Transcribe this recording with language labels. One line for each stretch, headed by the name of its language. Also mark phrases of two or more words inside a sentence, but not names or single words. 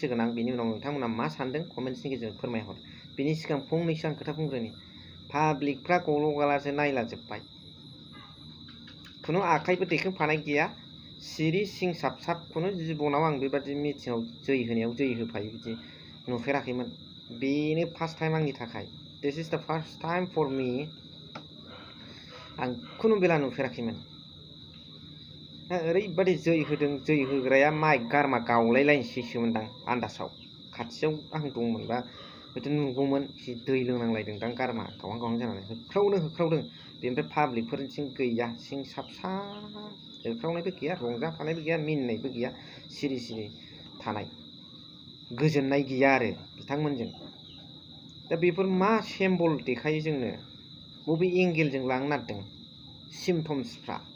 Bodo: होगोन आं बिनि उनाव नोंथांमोना मा सानदों कमेन्ट्सनि गेजेरजों फोरमायहर बिनि सिगां फंनैसो आं खोथा बुंग्रोनि पाब्लिकफ्रा गल' गालासो नायलाजोब्बाय खुनु आखाइबो दैखांफानाय गैया सिरि सिं साब साबखौनो जिबनाव आं बेबादि मिटिङाव जै होनायाव जै होफायो बिदि नुफेराखैमोन बेनो
English: first time
Bodo: आंनि थाखाय
English: This is the first time for me
Bodo: आं खुनु बेला नुफेराखैमोन ओरैबादि जै होदों जै होग्राया माइक गारमा गावलायलायनोसैसोमोनदां आन्दासाव खाथियाव आं दंमोनबा हयथ' नुगौमोन जि दै लोंनांलायदोंदां गारमा गावहां गावहां जानानै होख्रावदों बेनिफ्राय पाब्लिकफोरनिथिं गैया सिं साब साब होख्रावनायबो गैया रंजाफानायबो गैया मिनिनायबो गैया सिरि सिरि थानाय गोजोननाय गैया आरो बिथांमोनजों दा बेफोर मा सिम्बल देखायो जोंनो बबे एंगेलजों लांनो नागिरदों सिमटम्सफ्रा